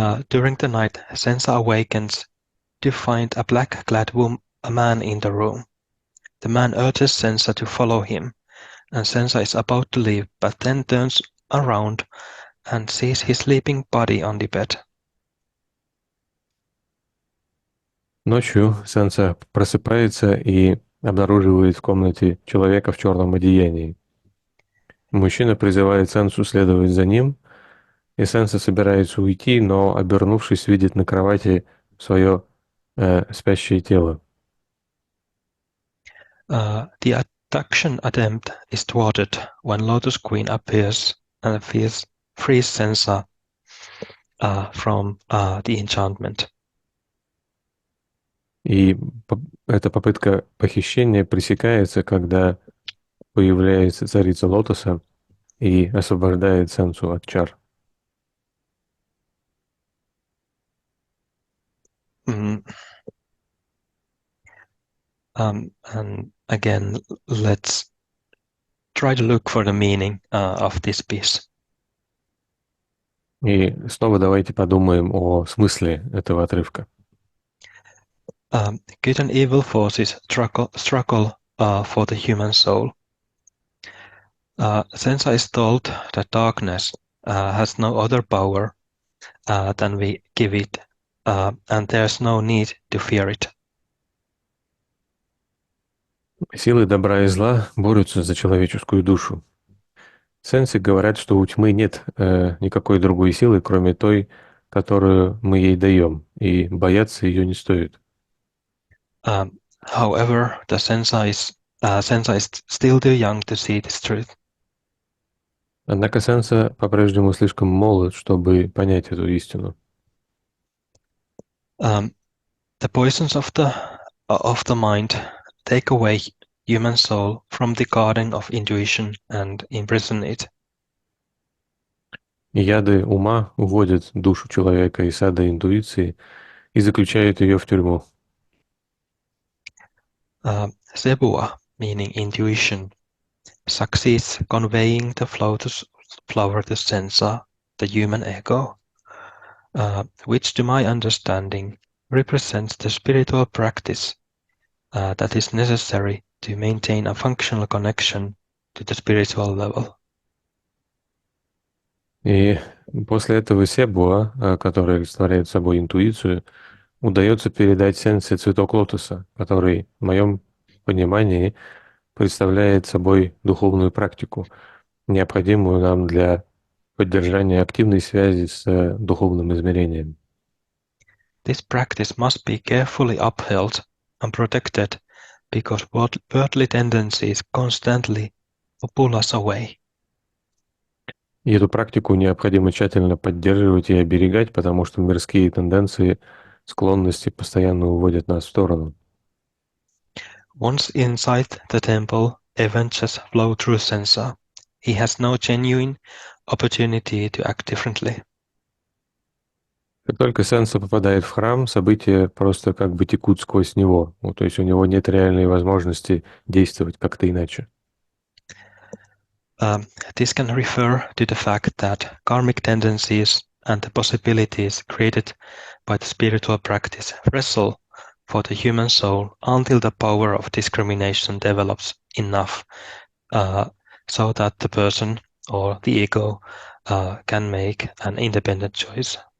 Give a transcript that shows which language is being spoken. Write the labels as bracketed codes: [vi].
[en] During the night, Sensa awakens to find a black-clad man in the room. The man urges Sensa to follow him, and Sensa is about to leave, but then turns around and sees his sleeping body on the bed. [ru] Ночью Сенса просыпается и обнаруживает в комнате человека в черном одеянии. Мужчина призывает Сенсу следовать за ним, и Сенса собирается уйти, но, обернувшись, видит на кровати свое спящее тело. [en] The abduction attempt is thwarted when Lotus Queen appears and frees Sensa from the enchantment. [ru] И эта попытка похищения пресекается, когда появляется царица Лотоса и освобождает Сенсу от чар. [en] And again, let's try to look for the meaning of this piece. [ru] И снова давайте подумаем о смысле этого отрывка. [en] Good and evil forces struggle for the human soul. Sensa is told that darkness has no other power than we give it, and there's no need to fear it. [ru] Силы добра и зла борются за человеческую душу. Сенсы говорят, что у тьмы нет никакой другой силы, кроме той, которую мы ей даем, и бояться ее не стоит. [en] However, the sensa is still too young to see this truth. [ru] Однако сенса по-прежнему слишком молод, чтобы понять эту истину. [en] The poisons of the mind take away human soul from the garden of intuition and imprison it. [ru] Яды ума уводят душу человека из сада интуиции и заключают ее в тюрьму. [en] Sebua, meaning intuition, succeeds conveying the flower to sensa, the human ego, which to my understanding represents the spiritual practice that is necessary to maintain a functional connection to the spiritual level. [ru] И после этого себуа, который олицетворяет собой интуицию, удается передать сенсе цветок лотоса, который, в моем понимании, представляет собой духовную практику, необходимую нам для поддержания активной связи с духовным измерением. [en] This practice must be carefully upheld and protected because worldly tendencies constantly pull us away. [ru] И эту практику необходимо тщательно поддерживать и оберегать, потому что мирские тенденции, склонности постоянно уводят нас в сторону. [en] Once inside the temple, events just flow through sensa. He has no genuine opportunity to act differently. [ru] Как только сенса попадает в храм, события просто как бы текут сквозь него. То есть у него нет реальной возможности действовать как-то иначе. [en] This can refer to the fact that karmic tendencies and the possibilities created by the spiritual practice wrestle for the human soul until the power of discrimination develops enough so that the person or the ego can make an independent choice.